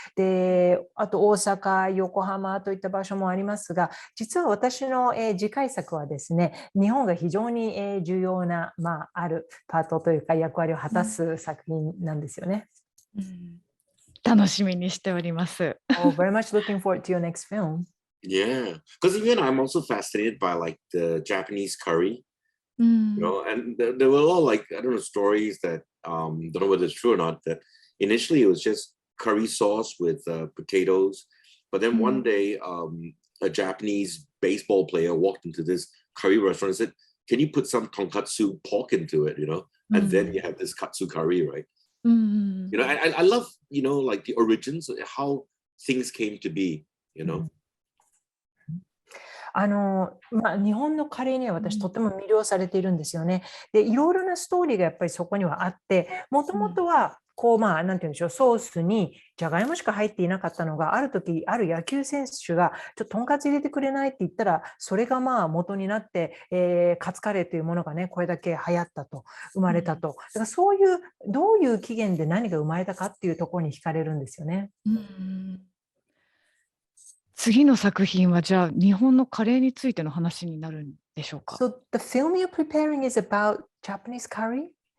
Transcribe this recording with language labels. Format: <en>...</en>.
<ja>で、あと大阪、横浜といった場所もありますが、実は私の、次回作はですね、日本が非常に、重要な、あるパートというか役割を果たす作品なんですよね。楽しみにしております。</ja> <en>Oh, very much looking forward to your next film. Yeah, because even I'm also fascinated by like the Japanese curry, you know, and there were a lot like I don't know stories that don't know whether it's true or not. That initially it was just curry sauce with potatoes, but then one day a Japanese baseball player walked into this curry restaurant and said, "Can you put some tonkatsu pork into it?" You know, and then you have this katsu curry, right? You know, I love like the origins, how things came to be, you know.</en> <ja>日本のカレーには私とても魅了されているんですよね。で、いろいろなストーリーがやっぱりそこにはあって、もともとはなんていうんでしょう、ソースにじゃがいもしか入っていなかったのが、ある時、ある野球選手がちょっととんかつ入れてくれないって言ったら、それが元になって、カツカレーというものがね、これだけ流行ったと、生まれたと。だからそういう、どういう起源で何が生まれたかっていうところに惹かれるんですよね。次の作品はじゃあ日本のカレーについての話になるんでしょうか。</ja> <en>So the film you're preparing is about Japanese curry?</en>